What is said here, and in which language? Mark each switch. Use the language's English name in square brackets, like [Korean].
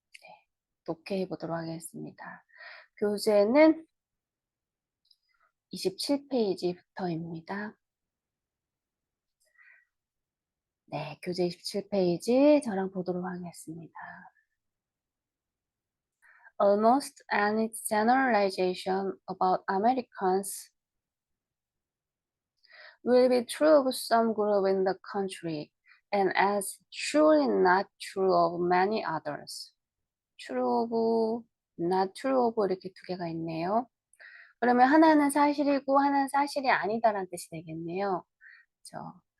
[Korean] 네, 독해해보도록 하겠습니다. 교재는 27페이지부터입니다. 네, 교재 27페이지 저랑 보도록 하겠습니다. [English] Almost any generalization about Americans will be true of some group in the country and as surely not true of many others. true of, not true of [Korean] 이렇게 두 개가 있네요. 그러면 하나는 사실이고 하나는 사실이 아니다라는 뜻이 되겠네요. 그렇죠?